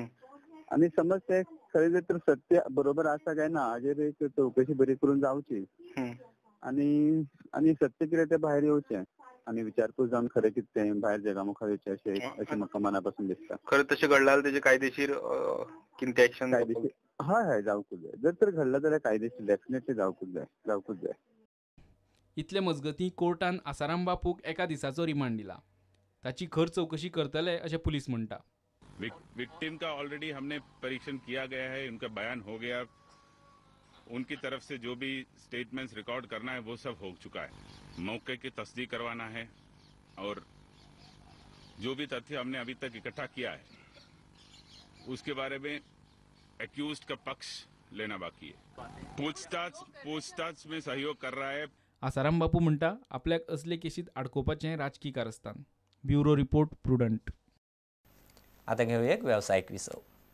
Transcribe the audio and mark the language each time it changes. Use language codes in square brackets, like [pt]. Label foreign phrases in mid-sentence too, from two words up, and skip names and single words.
[kok] आनी समज ते खरें जर तर सत्य बरोबर आसा काय ना हाजेर एक चवकशी बरी करून जावची आनी सत्य कितें तें भायर येवचें आनी विचारपूस जावन खरें कितें तें भायर जगा मुखार येवचें अशें म्हाका मनापासून दिसता. खरें तशें घडलां जाल्यार तेजें कायदेशीर कितें एक्शन हय जावकूच जाय. जर तर घडलां जाल्यार कायदेशीर डेफिनेटली जावकूच जाय. इतले मजगतीं कोर्टान आसाराम बापूक एका दिसाचो रिमांड दिला. ताची खर चवकशी करतले अशें पुलीस म्हणटा. [hi] विक्टिम का ऑलरेडी हमने परीक्षण किया गया है, उनका बयान हो गया, उनकी तरफ से जो भी [en] statements record [hi] करना है वो सब हो चुका है. मौके की तस्दीक करवाना है और जो भी तथ्य हमने अभी तक इकट्ठा किया है उसके बारे में एक्यूज्ड का पक्ष लेना बाकी है। पूछताछ में सहयोग कर रहा है। [kok] आसाराम बापू म्हणटा आपल्याक असले केशीत आडकोवपाचें राजकीय कारस्थान. [en] Bureau report Prudent. [kok] आता घेऊया एक व्यावसायिक विसव.